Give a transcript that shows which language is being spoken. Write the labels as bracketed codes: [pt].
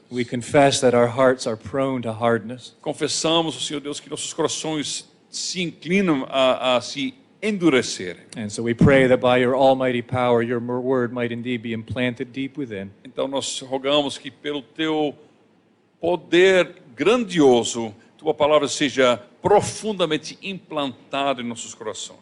[en] We confess that our hearts are prone to hardness. [pt] Confessamos, Senhor Deus, que nossos corações se inclinam a se endurecerem. [en] And so we pray that by your almighty power, your word might indeed be implanted deep within. [pt] Então nós rogamos que pelo Teu poder grandioso, Tua palavra seja profundamente implantada em nossos corações.